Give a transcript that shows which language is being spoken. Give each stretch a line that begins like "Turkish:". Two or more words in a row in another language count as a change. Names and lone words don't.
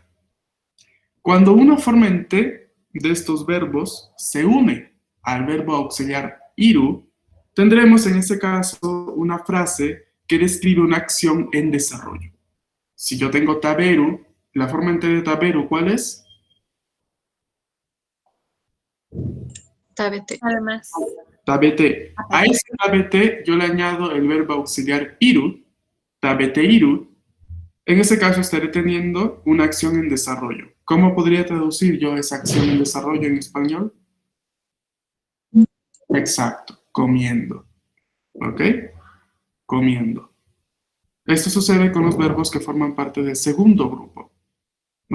Spanish: Cuando una forma en T de estos verbos se une al verbo auxiliar iru, tendremos en este caso una frase que describe una acción en desarrollo. Si yo tengo taberu, la forma en T de taberu, ¿cuál es? Tabete. Además. Tabete. A ese tabete yo le añado el verbo auxiliar iru,
Japanese: 食べている.
Spanish: En ese caso estaré teniendo una acción en desarrollo. ¿Cómo podría traducir yo esa acción en desarrollo en español? Exacto, comiendo. ¿Ok? Comiendo. Esto sucede con los verbos que forman parte del segundo grupo, ¿no?